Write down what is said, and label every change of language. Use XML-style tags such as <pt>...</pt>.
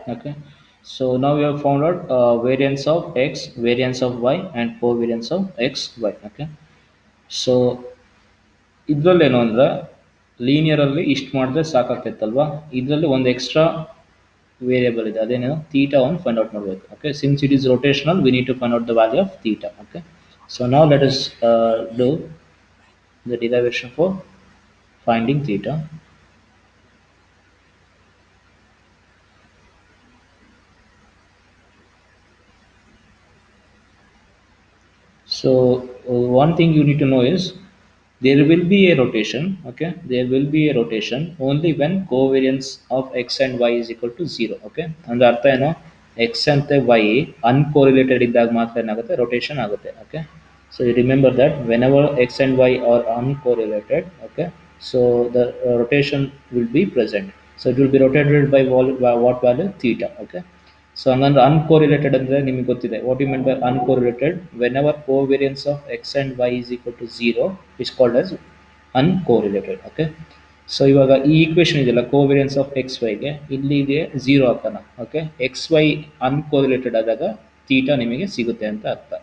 <en>Okay, so now we have found out variance of x, variance of y, and covariance of x y.</en> <kn>Okay, so ಇದ್ರಲ್ಲೇನು ಅಂದ್ರೆ ಲೀನಿಯರಲ್ಲಿ ಇಷ್ಟು ಮಾಡಿದ್ರೆ ಸಾಕಾಗ್ತೈತಲ್ವಾ. ಇದರಲ್ಲಿ ಒಂದು extra variable ಇದೆ, ಅದೇನೇನು theta ಒಂದು find out ಮಾಡಬೇಕು.</kn> <en>Okay, since it is rotational we need to find out the value of theta. Okay, so</en> <kn>ನಾವು</kn> <en>Let us do the derivation for finding theta. So one thing you need to know is there will be a rotation. Okay, there will be a rotation only when covariance of x and y is equal to 0.</en> <kn>Okay, ಅಂದ್ರೆ ಅರ್ಥ ಏನು,</kn> <en>x and y uncorrelated</en> <kn>ಇದ್ದಾಗ ಮಾತ್ರ ಏನಾಗುತ್ತೆ, rotation ಆಗುತ್ತೆ. Okay, so you remember that whenever x and y are uncorrelated, okay, so the rotation will be present. So it will be rotated by what value, theta.</kn> <en>Okay,</en> <kn>so ಹಂಗಂದ್ರೆ ಅನ್ಕೋರಿಲೇಟೆಡ್ ಅಂದರೆ ನಿಮಗೆ ಗೊತ್ತಿದೆ.</kn> <en>What you mean by uncorrelated, whenever covariance of x and y is equal to zero is called as uncorrelated.</en> <kn>Okay, so ಇವಾಗ ಈ equation ಇದೆಯಲ್ಲ covariance of X ವೈಗೆ ಇಲ್ಲಿಗೆ zero ಹಾಕೋಣ. Okay, X Y ಅನ್ಕೋರಿಲೇಟೆಡ್ ಆದಾಗ ತೀಟಾ ನಿಮಗೆ ಸಿಗುತ್ತೆ ಅಂತ ಅರ್ಥ.</kn>